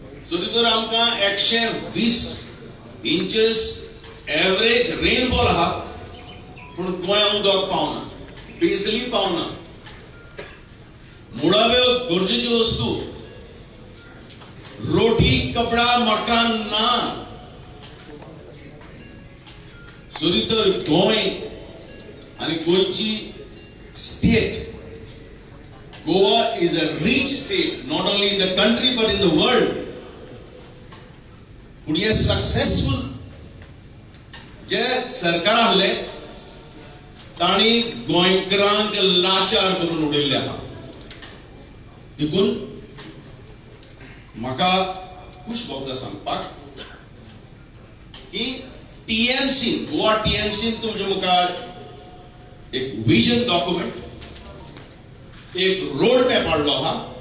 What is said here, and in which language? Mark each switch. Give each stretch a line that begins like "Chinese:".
Goan Konkani: जरी तर आमकां 120 इंचेस एवरेज रेनफॉल आहा पूण गोंयांत उदक पावना, बिजली पावना, मुळाव्यो गरजेच्यो वस्तू रोटी कपडा मकान ना. जरी तर गोंय आणि गोंयची state,
English: Goa is a rich state, not only in the country but in the world. But he is successful.
Goan Konkani: जे सरकार आसले तांणी गोंयकारांक लाचार करून उडयल्ले आहा. देखून म्हाका खूश भोगता सांगपाक की टीएमसी गोवा टीएमसी तुमच्या मुखार एक विजन डॉक्युमेंट, एक रोड मॅप हाडलो आहा